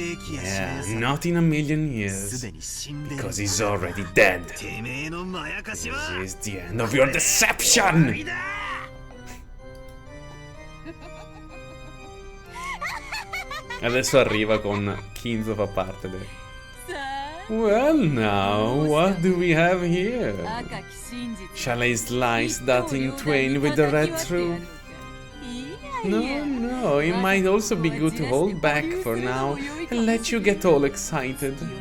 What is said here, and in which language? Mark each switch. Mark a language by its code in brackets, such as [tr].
[en] Yeah, not in a million years, because he's already dead. This is the end of your deception! [it] Adesso arriva con Kinzo fa parte del... [en] Well now, what do we have here? Shall I slice that in twain with the red truth? No, it might also be good to hold back for now and let you get all excited.